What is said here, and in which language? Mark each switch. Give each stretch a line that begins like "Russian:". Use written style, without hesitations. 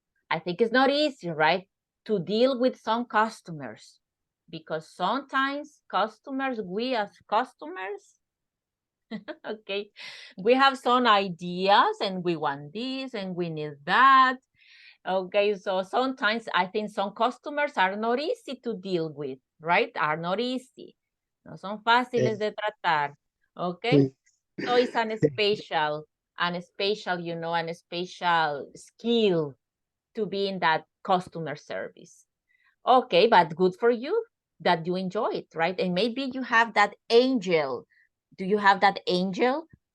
English: I think it's not easy, right, to deal with some customers, because sometimes we as customers, okay, we have some ideas and we want this and we need that. Okay, so sometimes I think some customers are not easy to deal with, right? Are not easy.
Spanish: No son fáciles de tratar.
English: Okay, so it's an special, an special skill to be in that customer service. Okay, but good for you that you enjoy it, right? And maybe you have that angel. Do you have that angel